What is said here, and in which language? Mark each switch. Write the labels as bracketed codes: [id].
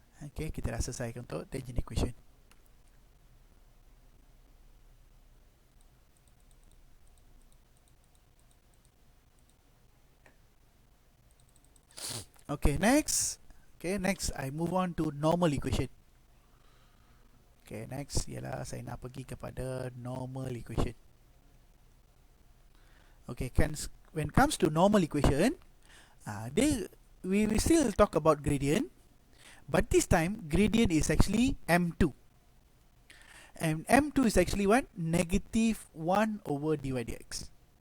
[ms] Okay, kita dah selesai untuk tangent equation. [en] Okay, next I move on to normal equation. [ms] Okay, next ialah saya nak pergi kepada normal equation. [en] Okay, when it comes to normal equation, we will still talk about gradient, but this time gradient is actually M2. And M2 is actually what? Negative 1 over dy dx.